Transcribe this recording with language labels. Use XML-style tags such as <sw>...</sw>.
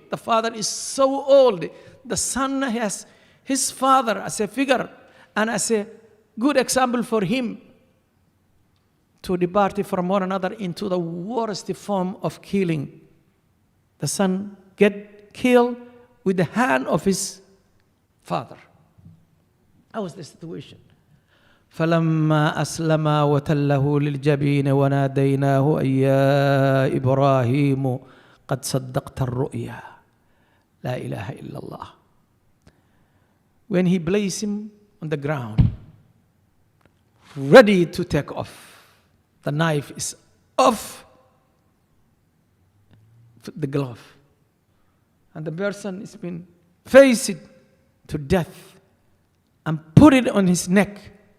<en>The father is so old. The son has his father as a figure and as a good example for him to depart from one another into the worst form of killing. The son get killed with the hand of his father. How was the situation?</en> <ar>فلما أسلما وتله للجبين وناديناه أي يا إبراهيم قد صدقت الرؤيا لا إله إلا الله.</ar> <en>When he placed him on the ground, ready to take off, the knife is off the glove, and the person has been faced to death, and put it on his neck.</en>